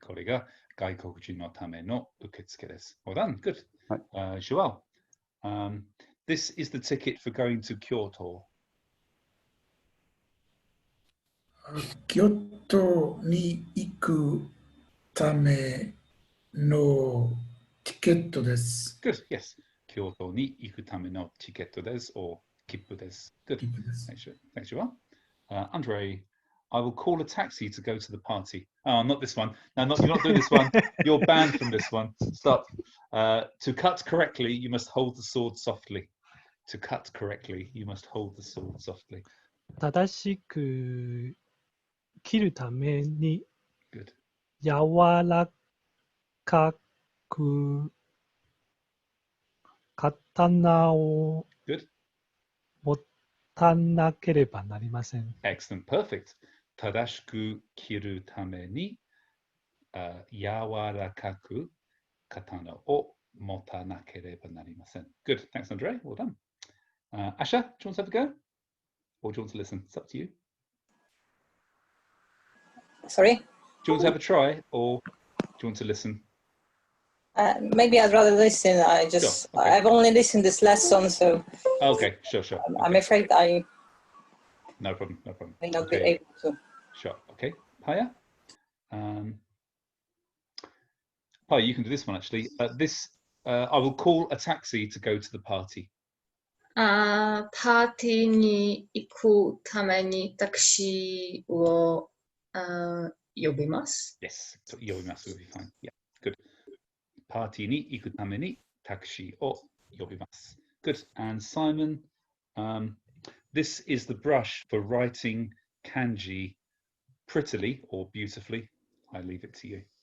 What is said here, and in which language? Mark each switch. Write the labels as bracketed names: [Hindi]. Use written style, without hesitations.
[Japanese] これが外国人のための受付です。 [English] Well done. Good. Joel, this is the ticket for going to Kyoto. [Japanese] 京都に行くためのチケットです。 [English] Good. Yes. [Japanese] 京都に行くためのチケットです [English] or [Japanese] 切符です。 [English] Good. Thanks, Joel. Andre, I will call a taxi to go to the party. Oh, not this one. No, you're not doing this one. You're banned from this one. Stop. To cut correctly, you must hold the sword softly. To cut correctly, you must hold the sword softly. [Japanese] 正しく切るために [English] Good. [Japanese] 柔らかく刀を [English] Good. [Japanese] 持たなければなりません。 [English] Excellent. Perfect. [Japanese] 正しく切るために柔らかく刀を持たなければなりません。 [English] Good. Thanks, Andre. Well done. Asha, do you want to have a go? Or do you want to listen? It's up to you. Sorry? Do you want to have a try or do you want to listen? Maybe I'd rather listen. Sure, okay. I've only listened this lesson, so Okay, sure. I'm afraid I No problem. may not be able to. Sure. Okay. Paya? Paya, you can do this one actually. I will call a taxi to go to the party. [Japanese] パーティーに行くためにタクシーを呼びます。 [English] Yes. [Japanese] 呼びます [English] will be fine. Yeah. Good. [Japanese] パーティーに行くためにタクシーを呼びます。 [English] Good. And Simon, this is the brush for writing kanji prettily or beautifully. I leave it to you.